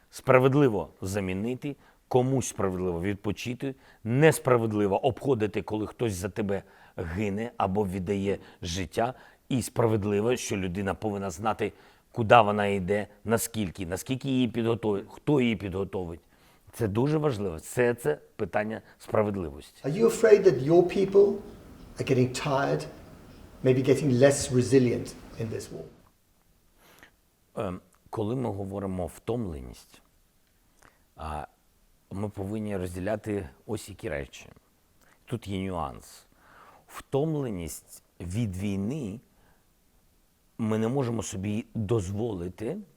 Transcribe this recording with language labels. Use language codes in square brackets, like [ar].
[uk] Справедливо замінити, комусь справедливо відпочити, несправедливо обходити, коли хтось за тебе гине або віддає життя, і справедливо, що людина повинна знати, куди вона йде, наскільки її підготовить, хто її підготовить. Це дуже важливо. Все це питання справедливості. [en] Are you afraid that your people are getting tired, maybe getting less resilient in this war? [uk] Коли ми говоримо втомленість, ми повинні розділяти ось які речі. Тут є нюанс. Втомленість від війни ми не можемо собі дозволити.